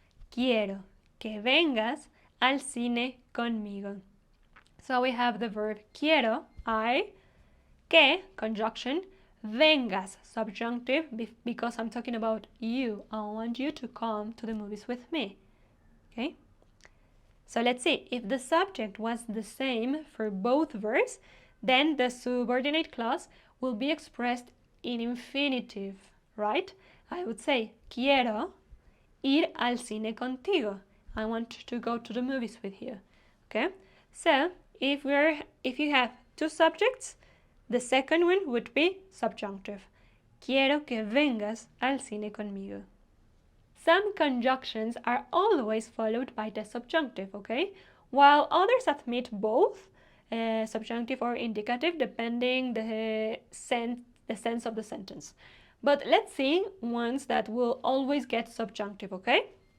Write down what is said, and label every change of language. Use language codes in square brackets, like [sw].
[es] Quiero que vengas al cine conmigo. [en] So we have the verb quiero, I, que, conjunction, vengas, subjunctive, because I'm talking about you. I want you to come to the movies with me. Okay? So let's see. If the subject was the same for both verbs, then the subordinate clause will be expressed in infinitive, right? [es] I would say, quiero ir al cine contigo. [en] I want to go to the movies with you. Okay? So, if you have two subjects, the second one would be subjunctive. [es] Quiero que vengas al cine conmigo. [en] Some conjunctions are always followed by the subjunctive, okay? While others admit both subjunctive or indicative, depending the sense of the sentence. But let's see ones that will always get subjunctive, okay?